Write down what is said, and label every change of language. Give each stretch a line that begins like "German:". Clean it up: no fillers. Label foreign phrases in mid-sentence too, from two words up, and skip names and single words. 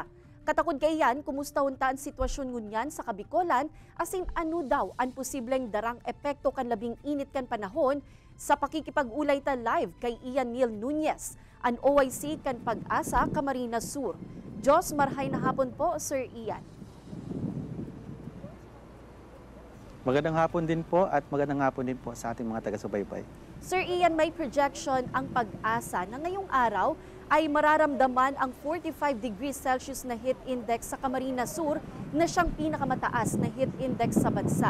Bikol: Katakod kayan, kumusta hunta ang sitwasyon ngunyan sa Kabikolan asin ano daw ang posibleng darang epekto kan labing init kan panahon sa pakikipag-ulay ta live kay Ian Neil Nunez, ang OIC kan Pag-asa Camarines Sur. Diyos marhay na hapon po, Sir Ian.
Filipino: Magandang hapon din po at magandang hapon din po sa ating mga taga-subaybay. Sir Ian, may projection ang Pag-asa na ngayong araw ay mararamdaman ang 45
English: degrees Celsius
Filipino: na
English: heat index
Filipino: sa Camarines Sur na siyang pinakamataas na
English: heat index
Filipino: sa bansa.